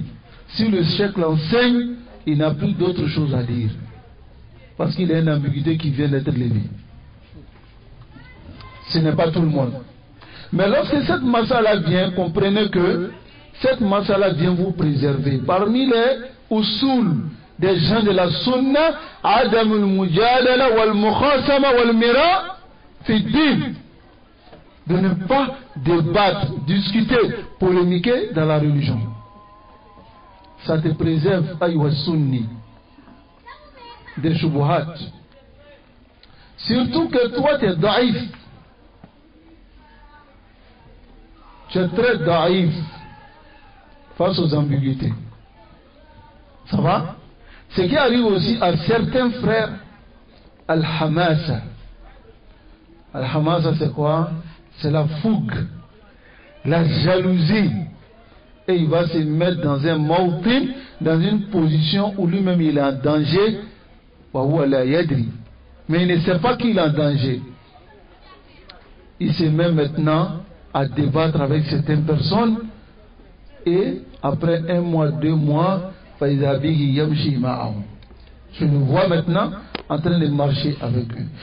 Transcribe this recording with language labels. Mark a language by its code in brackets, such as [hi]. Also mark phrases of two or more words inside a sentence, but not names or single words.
[fr] Si le cheikh l'enseigne, il n'a plus d'autre chose à dire, parce qu'il y a une ambiguïté qui vient d'être levée. Ce n'est pas tout le monde. Mais lorsque cette masala vient, comprenez que cette masala vient vous préserver. Parmi les usul des gens de la sunna, [ar] عدم المجادلة والمخاصمة والمراء في الدين, [fr] de ne pas débattre, discuter, polémiquer dans la religion. Ça te préserve, [ar] أيها السني, [fr] des shubuhat. Surtout que toi tu es daïf. Tu es très daïf face aux ambiguïtés. Ça va? Ce qui arrive aussi à certains frères, al-hamasa. Al-hamasa c'est quoi? C'est la fougue, la jalousie. Et il va se mettre dans un mawtin, dans une position où lui-même il est en danger. Mais il ne sait pas qu'il est en danger. Il se met maintenant à débattre avec certaines personnes, et après 1 mois, 2 mois, je le vois maintenant en train de marcher avec eux.